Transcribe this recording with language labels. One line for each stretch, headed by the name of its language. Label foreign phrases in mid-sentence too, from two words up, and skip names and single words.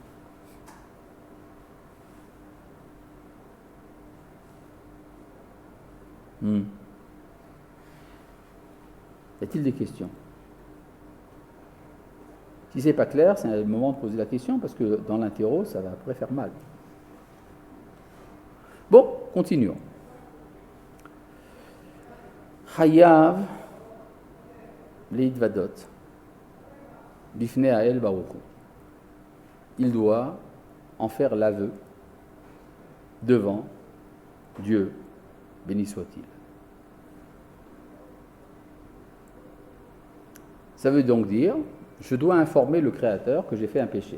French: Y a-t-il des questions? Si ce n'est pas clair, c'est le moment de poser la question, parce que dans l'interro, ça va après faire mal. Bon, continuons.
Hebrew: חייב להתוודות בפני האל ברוך הוא.
French: Il doit en faire l'aveu devant Dieu, béni soit-il. Ça veut donc dire, je dois informer le Créateur que j'ai fait un péché.